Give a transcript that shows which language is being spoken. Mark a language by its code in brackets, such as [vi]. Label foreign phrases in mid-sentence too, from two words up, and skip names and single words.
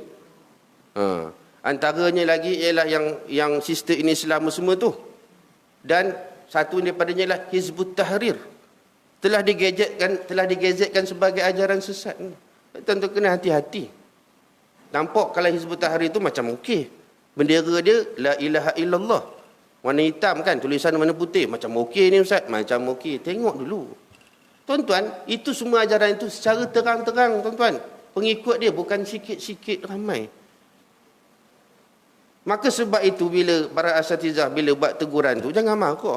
[ms] Antaranya lagi ialah yang sister ini Islam semua tu. Dan satu daripadanya ialah Hizbut Tahrir. Telah digazetkan sebagai ajaran sesat. Tentu kena hati-hati. Nampak kalau Hizbut Tahrir itu macam okey. Bendera dia [ar] لا إله إلا الله. [ms] Warna hitam kan, tulisan warna putih. Macam okey ni ustaz, macam okey. Tengok dulu. Tuan-tuan, itu semua ajaran itu secara terang-terang, tuan-tuan. Pengikut dia bukan sikit-sikit ramai. Maka sebab itu bila para asatizah bila buat teguran tu, jangan marah.